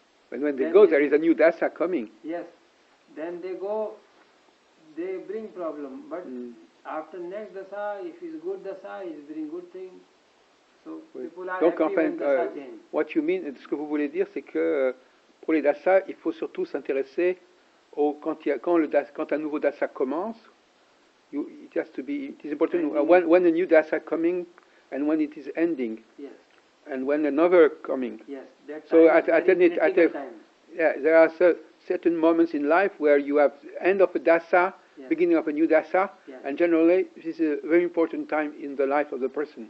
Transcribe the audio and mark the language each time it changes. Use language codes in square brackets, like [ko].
[en] there is a new dasa coming. Yes. Then they go, they bring problem. But after next dasa, if it's good dasa, it bring good thing. So [fr] Oui. [en] people are [fr] Donc, [en] happy [fr] enfin, [en] when dasa change. what you mean, [fr] ce que vous voulez dire, c'est que pour les dasas, il faut surtout s'intéresser quand un nouveau dasa commence. [en] It has to be. It is important when a new dasa coming and when it is ending. Yes. And when another coming. Yes. That So time is very critical time. Yeah, there are certain moments in life where you have end of a dasa, Yes. beginning of a new dasa, Yes. and generally this is a very important time in the life of the person.